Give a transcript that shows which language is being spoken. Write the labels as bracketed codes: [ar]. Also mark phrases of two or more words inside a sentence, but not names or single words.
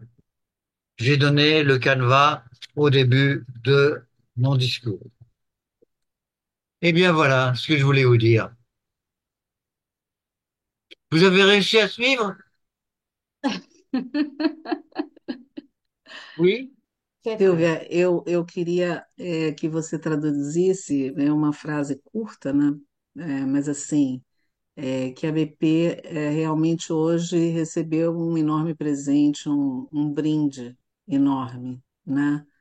[fr] J'ai donné le canevas au début de mon discours. Eh bien, voilà ce que je voulais vous dire. Vous avez réussi à suivre? Oui? [pt] Perfeito. Silvia, eu queria que você traduzisse uma frase curta, né? Mas assim, que a BP realmente hoje recebeu um enorme presente, um brinde enorme, né?